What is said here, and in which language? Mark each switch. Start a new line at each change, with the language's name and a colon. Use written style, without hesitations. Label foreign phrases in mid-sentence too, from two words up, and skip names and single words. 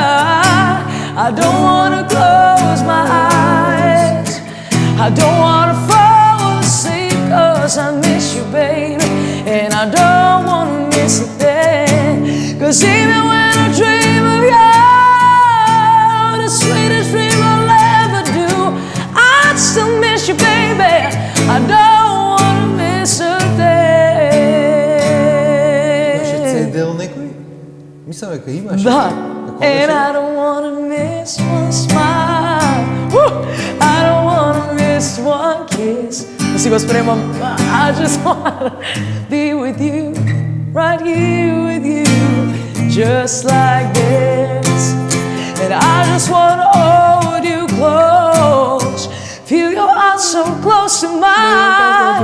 English: I don't wanna close my eyes, I don't wanna fall asleep, 'cause I miss you, baby, and I don't wanna miss a thing. 'Cause even when I dream of you, the sweetest dream I'll ever do, I still miss you, baby, I don't wanna miss a thing.
Macedonian: Имаше цедел некој? Мислам дека имаше. Да.
English: And I don't wanna miss one smile, woo! I don't wanna miss one kiss.
Macedonian: Да си го спремам.
English: I just wanna be with you, right here with you, just like this. And I just wanna hold you close, feel your heart so close to mine.